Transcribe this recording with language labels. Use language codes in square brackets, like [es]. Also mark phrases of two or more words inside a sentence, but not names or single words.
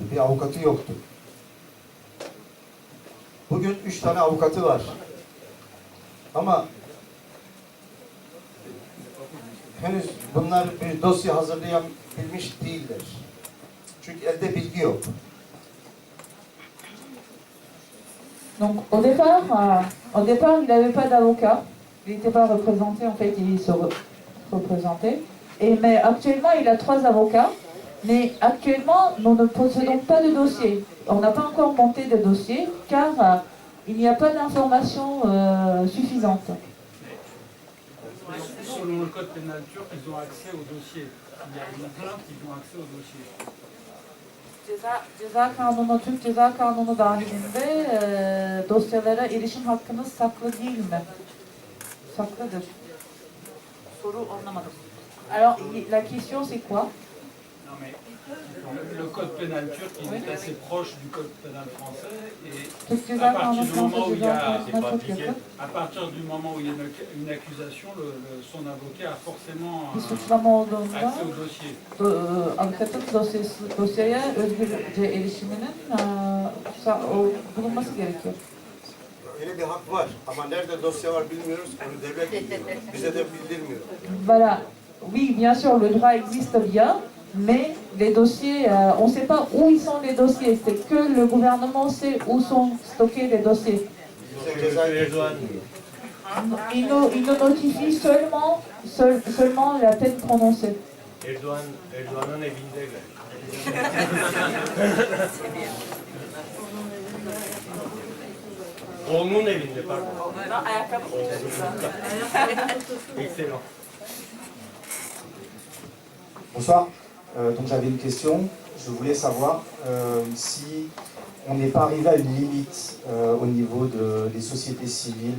[tr] Bir avukatı yoktu. Bugün 3 tane avukatı var. Ama henüz bunlar bir dosya hazırlayabilmiş değiller. Çünkü elde bilgi yok. [fr] Donc au départ, il n'avait pas d'avocat. Il n'était pas représenté, en fait, il se représentait. Mais actuellement, il a 3 avocats. Mais actuellement, nous ne possédons pas de dossier. On n'a pas encore monté de dossier car il n'y a pas d'informations suffisantes. Selon le code pénal turc, ils ont accès au dossier. Il y a une plainte, ils ont accès au dossier. [tr] Ceza kanunu, Türk Ceza Kanunu dahilinde dosyalara erişim hakkınız saklı değil mi? Saklıdır. Soru anlamadım. [fr] Alors, la question c'est quoi? Non mais le code pénal turc il est assez proche du code pénal français et à partir du moment où il y a une accusation, son avocat a forcément accès au dossier. [tr] Avukatın dosyaya özgürce erişiminin bulunması gerekiyor. Öyle bir hak var ama nerede dosya var bilmiyoruz. Onu devlet bize de bildirmiyor. [fr] Voilà. Oui, bien sûr, le droit existe bien, mais les dossiers, on ne sait pas où ils sont les dossiers. C'est que le gouvernement sait où sont stockés les dossiers. Il nous notifie seulement la peine prononcée. [tr] Erdoğan'ın evindeler. Oğlumun evinde pardon. [fr] Excellent. Bonsoir. Donc j'avais une question. Je voulais savoir si on n'est pas arrivé à une limite au niveau des sociétés civiles.